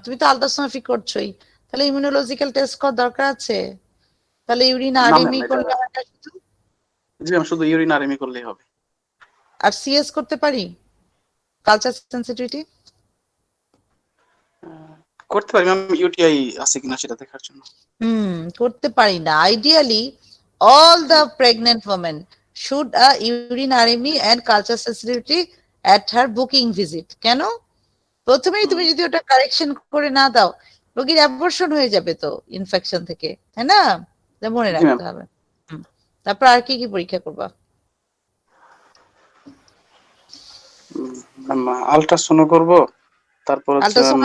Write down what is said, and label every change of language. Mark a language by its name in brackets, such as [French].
[Bangla] তুমি তো আল্ট্রাসোনোগ্রাফি করছোই, তাহলে ইমিউনোলজিক্যাল টেস্ট করার দরকার আছে? তাহলে ইউরিন না ম্যাম আরএমই এটা, করলে হয় না শুধু? জি ম্যাম শুধু ইউরিন আরএমই করলেই হবে। আর সিএস করতে পারি, কালচার সেন্সিটিভিটি? করতে পারি ম্যাম, ইউটিআই আছে কিনা সেটা দেখার জন্য। করতে পারি না। [English] Ideally all the pregnant women should a urine RME and culture sensitivity at her booking visit. [Bangla] কেন? প্রথমেই তুমি যদি ওটা কারেকশন করে না দাও, রোগীর অ্যাবর্শন হয়ে যাবে তো ইনফেকশন থেকে, তাই না? এটা মনে জি ম্যাম। রাখতে হবে। তারপর আর কি কি পরীক্ষা করবা? ম্যাম আলট্রাসাউন্ড করব, তারপর হচ্ছে ম্যাম,